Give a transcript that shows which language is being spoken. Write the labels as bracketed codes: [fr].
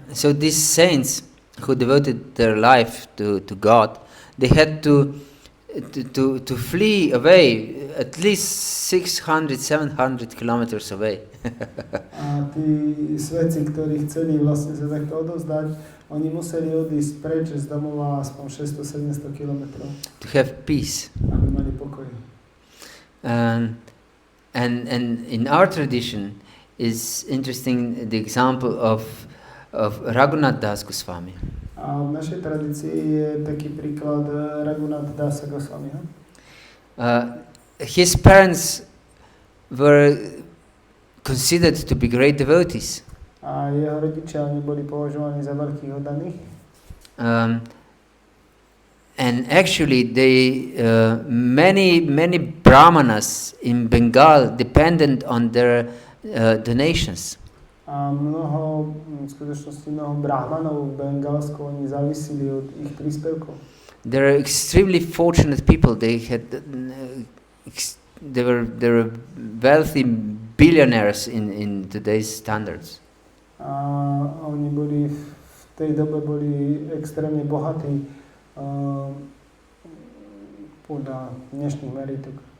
[en] So these saints who devoted their life to God, they had to flee away at least 600-700 kilometers away. [sk] A tí svetci, ktorí chceli vlastne sa takto odovzdať, oni museli odísť preč z domova aspoň 600-700 kilometrov. [en] To have peace. [sk] Aby mali pokoj. [en] And in our tradition is interesting the example of Raghunath Das Goswami. [sk] A v našej tradícii je taký príklad Bhagavata-dharma dasa Goswamiho. [en] His parents were considered to be great devotees. [sk] A jeho rodičia boli považovaní za veľkých oddaných. [en] And actually, many brahmanas in Bengal depended on their donations. [sk] A v skutočnosti mnoho brahmanov v Bengalsku, oni závisili od ich príspevkov. [en] They're extremely fortunate people. They were wealthy billionaires in today's standards. [sk] A oni boli v tej dobe extrémne bohatí podľa dnešných meritok.